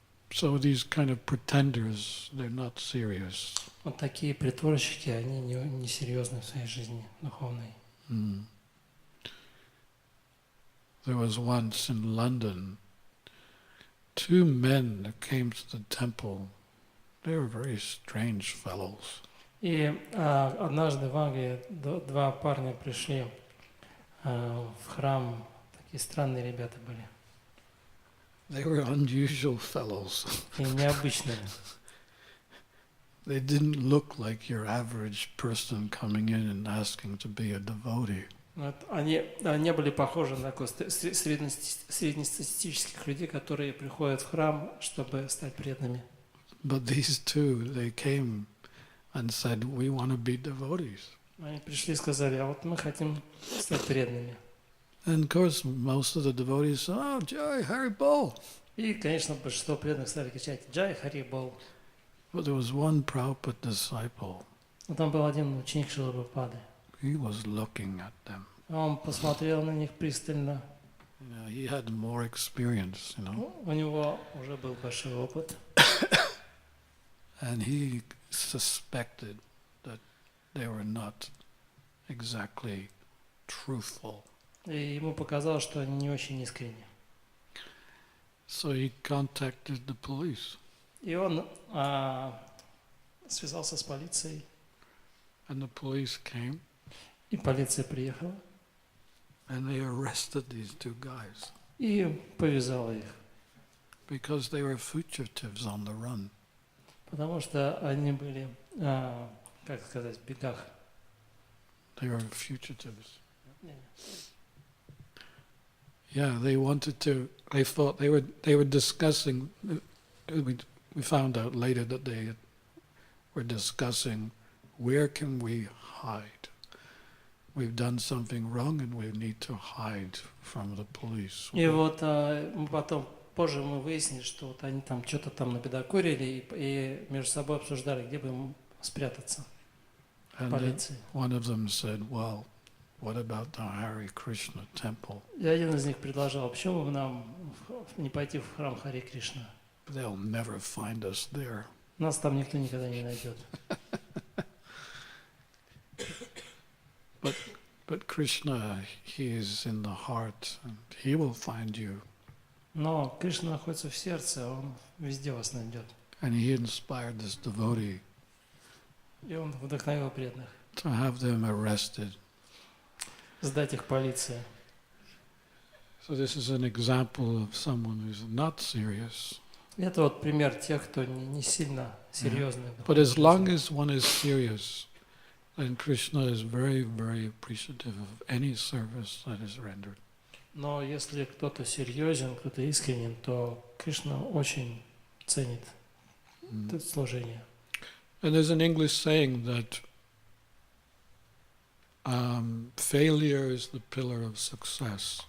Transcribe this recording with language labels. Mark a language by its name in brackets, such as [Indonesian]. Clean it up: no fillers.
[English] So these kind of pretenders, they're not serious. [Russian] Вот такие притворщики, они не серьезны в своей жизни духовной. [English] There was once in London 2 men that came to the temple. They were very strange fellows. [Russian] И однажды в Англии 2 парня пришли в храм. Такие странные ребята были. [English] They were unusual fellows. [Russian] И необычные. [English] They didn't look like your average person coming in and asking to be a devotee. [Russian] Вот они не были похожи на среднестатистических людей, которые приходят в храм, чтобы стать преданными. [English] But these 2, they came and said, we want to be devotees. [Russian] Они пришли и сказали, а вот мы хотим стать преданными. [English] And of course, most of the devotees said, oh, Jai, Hari Bol. [Russian] И, конечно, большинство преданных стали кричать «Джай Хари Бол». [English] But there was one Prabhupada disciple. [Russian] Но там был один ученик Шрилы Прабхупады. [English] He was looking at them. [Russian] Он посмотрел на них пристально. [English] He had more experience, [Russian] У него уже был большой опыт. [English] And he suspected that they were not exactly truthful. [Russian] И ему показалось, что они не очень искренни. [English] So he contacted the police. [Russian] И он связался с полицией. [English] And the police came. [Russian] И полиция приехала. [English] And they arrested these 2 guys. [Russian] И повязала их. [English] Because they were fugitives on the run. [Russian] Потому что они были, как сказать, в бегах. [English] They were fugitives. Yeah, they wanted to. They thought they were discussing. We found out later that they were discussing where can we hide. We've done something wrong and we need to hide from the police. [Russian] И вот мы потом позже мы выяснили, что вот они там что-то там набедокурили и между собой обсуждали, где бы им спрятаться. Полиции. [English] One of them said, "Well, what about the Hare Krishna temple?" [Russian] И один из них предложил, почему бы нам не пойти в храм Харе Кришна? [English] They'll never find us there. [Russian] Нас там никто никогда не найдет. [English] But Krishna, he is in the heart, and he will find you. [Russian] Но Кришна находится в сердце, он везде вас найдет. [English] And he inspired this devotee [Russian] И он вдохновил преданных. [English] to have them arrested. [Russian] Сдать их полиции. [English] So this is an example of someone who's not serious. [Russian] Это вот пример тех, кто не сильно серьезный. [English] But as long as one is serious, then Krishna is very, very appreciative of any service that is rendered. [Russian] Но если кто-то серьезен, кто-то искренен, то Кришна очень ценит это служение. [English] And there's an English saying that failure is the pillar of success.